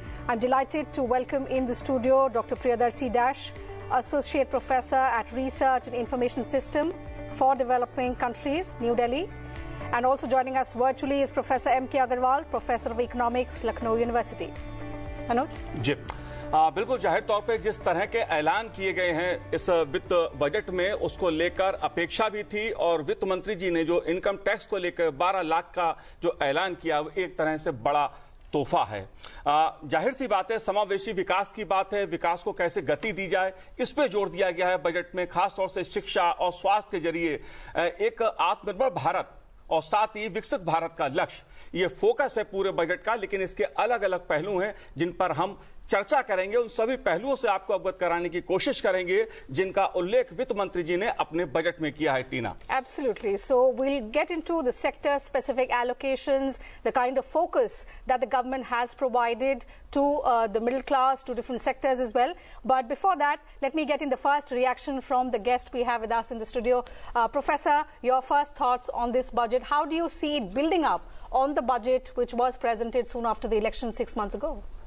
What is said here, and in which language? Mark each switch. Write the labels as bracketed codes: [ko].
[en] I'm delighted to welcome in the studio Dr. Priyadarshi Dash, Associate Professor at Research and Information System for Developing Countries, New Delhi. And also joining us virtually is Professor M.K. Agarwal, Professor of Economics, Lucknow University. Manoj? [hi] जी बिल्कुल जाहिर तौर पे जिस तरह के ऐलान किए गए हैं इस वित्त बजट में उसको लेकर अपेक्षा भी थी और वित्त मंत्री जी ने जो इनकम टैक्स को लेकर 12 लाख का जो ऐलान किया वो एक तरह से बड़ा तोहफा है। जाहिर सी बात है, समावेशी विकास की बात है, विकास को कैसे गति दी जाए इस पे जोर दिया गया है बजट में, खासतौर से शिक्षा और स्वास्थ्य के जरिए एक आत्मनिर्भर भारत और साथ ही विकसित भारत का लक्ष्य ये फोकस है पूरे बजट का। लेकिन इसके अलग अलग पहलू हैं जिन पर हम चर्चा करेंगे, उन सभी पहलुओं से आपको अवगत कराने की कोशिश करेंगे जिनका उल्लेख वित्त मंत्री जी ने अपने बजट में किया है। टीना, [en] Absolutely. So we'll get into the sector specific allocations, the kind of focus that the government has provided to the middle class, to different sectors as well. But before that, let me get in the first reaction from the guest we have with us in the studio. Professor, your first thoughts on this budget. How do you see it building up on the budget which was presented soon after the election 6 months ago?